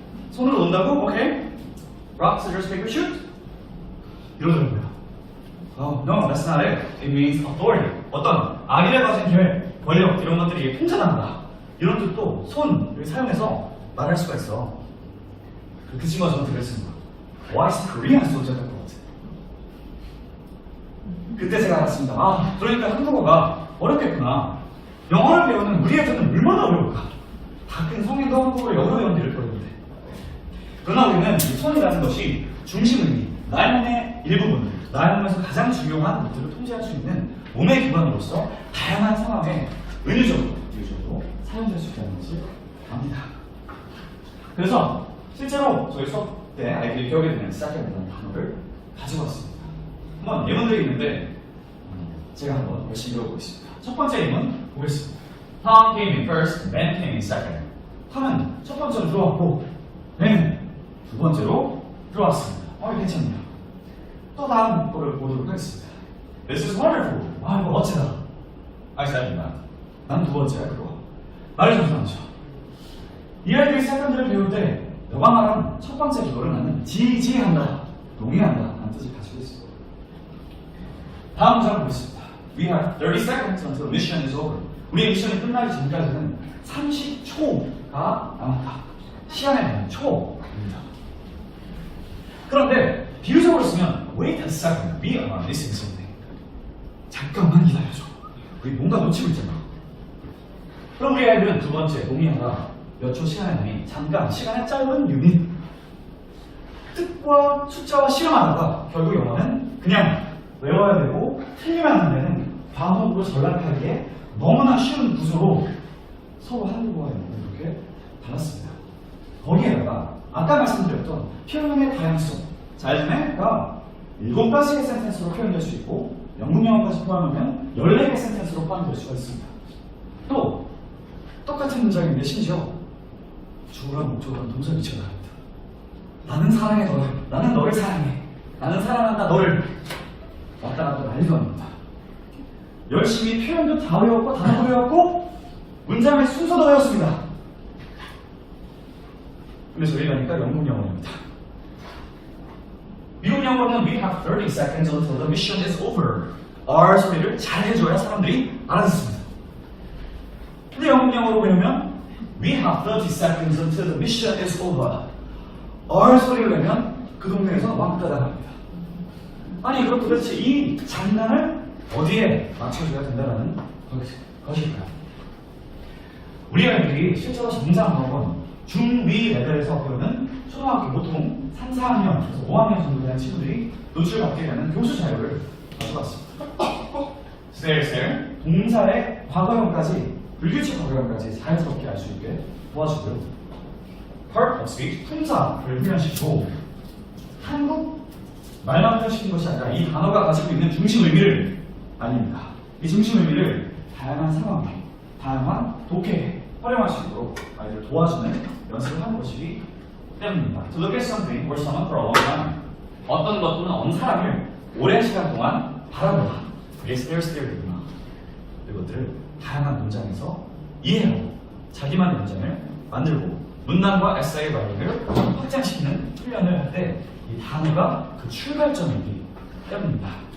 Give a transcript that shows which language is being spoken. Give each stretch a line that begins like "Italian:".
Korean: 손으로 논다고? 오케이.
English: Rock, scissors, paper, shoot.
Korean: 이러더라고요.
English: No, that's not it. It means authority.
Korean: 어떤 악의를 가진 계획, 권력 이런 것들이 통제한다. 이런 뜻도 손을 사용해서 말할 수가 있어. 그 친구가 저한테 그랬습니다.
English: Why is Korean so difficult?
Korean: 그때 제가 알았습니다. 그러니까 한국어가 어렵겠구나. 영어를 배우는 우리 애들은 얼마나 어려울까? 다 큰 성인도 한국어를 영어로 배우는 일을 거였는데. 그러나 우리는 이 손이라는 것이 중심 의미, 나의 몸의 일부분, 나의 몸에서 가장 중요한 것들을 통제할 수 있는 몸의 기관으로서 다양한 상황에 은유적으로, 비유적으로 사용될 수 있다는 것을 압니다. 그래서 실제로 저희 수업 때 아이들이 배우게 되는 시작하게 되는 단어를 가지고 왔습니다. 한번 예문들이 있는데 제가 한번 열심히 배워보겠습니다. 첫 번째 예문 보겠습니다.
English: Tom came in first, Ben came in second.
Korean: 톰은 첫 번째로 들어왔고 Ben은 두 번째로 들어왔습니다. 괜찮네요. 또 다음 거를 보도록 하겠습니다.
English: This is wonderful.
Korean: 이거 멋지다.
English: I said that.
Korean: 난 두 번째야 그거. 말을 조심하죠. 이 아이들이 세컨드를 배울 때 너가 말한 첫 번째 그거를 나는 지지한다, 동의한다 라는 뜻을 가지고 있습니다. 다음 문장을 보겠습니다.
English: We have 30 seconds until mission is over.
Korean: 우리의 미션이 끝나기 전까지는 30초가 남았다. 시간에 대한 초입니다. 그런데 비유적으로 쓰면
English: Wait a second, we are missing something.
Korean: 잠깐만 기다려줘. 우리 뭔가 놓치고 있잖아. 그럼 우리 아이들은 두 번째 동의하다 몇 초 시간에 남이 잠깐 시간의 짧은 유닛 뜻과 숫자와 실험하다가 결국 영어는 그냥 외워야 되고 틀리면 안 되는 과목으로 전락하기에 너무나 쉬운 구조로 서로 한국어가 이렇게 달랐습니다. 거기에다가 아까 말씀드렸던 표현의 다양성, 잘즘에가 7가지의 센텐스로 표현될 수 있고 영국 영어까지 포함하면 14개 센텐스로 포함될 수가 있습니다. 또 똑같은 문장인데 심지어 주어랑 목적어랑 동사 위치가 다릅니다. 나는 사랑해 너를, 나는 너를 사랑해, 나는 사랑한다 너를 왔다 갔다 난리도 아닙니다. 열심히 표현도 다 외웠고 단어도 외웠고 문장의 순서도 외웠습니다. 근데 저희 가니까 영국 영어입니다. 미국 영어로는
English: we have 30 seconds until the mission is over.
Korean: R 소리를 잘 해줘야 사람들이 알아듣습니다. 근데 영국 영어로 배우면
English: we have 30 seconds until the mission is over.
Korean: R 소리를 내면 그 동네에서 왕따 당합니다. 아니 그럼 도대체 이 장난을 어디에 맞춰줘야 된다는 것일까요? 우리 아이들이 실제로 정상학원 중-위 레벨에서 배우는 초등학교 보통 3, 4학년, 그래서 5학년 정도 되는 친구들이 노출받게 되는 교수 자료를 가져왔습니다. 스테일 동사의 과거형까지, 불규칙 과거형까지 자연스럽게 알 수 있게 도와주고요. part of speech, 품사를 훈련시키고 한국 말만 훈련시킨 것이 아니라 이 단어가 가지고 있는 중심 의미를 알립니다. 이 중심 의미를 다양한 상황에, 다양한 독해에 활용할 수 있도록 아이들을 도와주는 연습을 하는 것이기 때문입니다.
English: To look at something or someone for a long time.
Korean: 어떤 것 또는 어느 사람을 오랜 시간 동안 바라보다. 그게 stare구나. 이것들을 다양한 문장에서 이해하고 자기만의 문장을 만들고 문단과 에세이 라이팅을 확장시키는 훈련을 할 때 이 단어가 그 출발점이기 때문입니다.